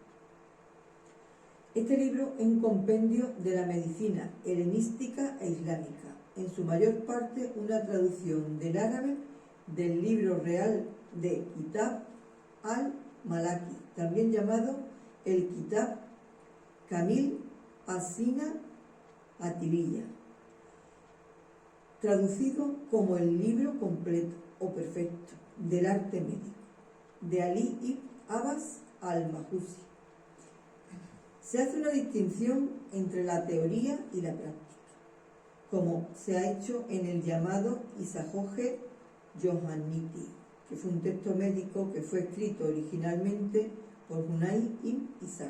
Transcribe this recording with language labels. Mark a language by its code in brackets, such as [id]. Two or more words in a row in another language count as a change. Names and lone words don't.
[es] Este libro es un compendio de la medicina helenística e islámica, en su mayor parte una traducción del árabe del libro real de Kitab al-Malaki, también llamado el Kitab Kamil As-Sina Atibiyya, traducido como el libro completo o perfecto del arte médico, de Ali ibn Abbas al-Majusi. Se hace una distinción entre la teoría y la práctica, como se ha hecho en el llamado Isahoge Johanniti, que fue un texto médico que fue escrito originalmente por Hunay ibn Isaac.